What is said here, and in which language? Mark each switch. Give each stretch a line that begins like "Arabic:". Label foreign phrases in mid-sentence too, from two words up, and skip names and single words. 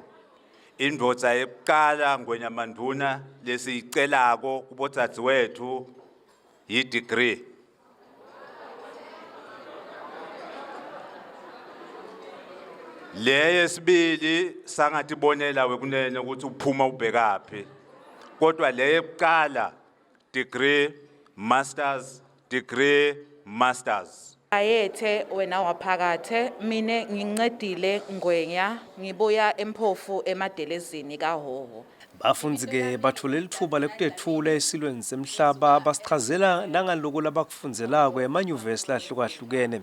Swati: Indvodza yekuqala ngwenyamanduna lesiyicelako kubodzadzewethu yi-degree. Le yesibili sangatibonela wekunene ukuthi uphuma ubhekaphi. Kodwa le yekuqala
English: degree, masters, degree, masters.
Swati: Ayethe wena waphakathe mine ngincedile ngwenya ngibuya emphofu emadelezini kaHoho. Bafundzi-ke bathole lithuba lekutethula esilweni semhlaba basichazela nangaloko labakufunzelako emanyuvesi lahlukahlukene.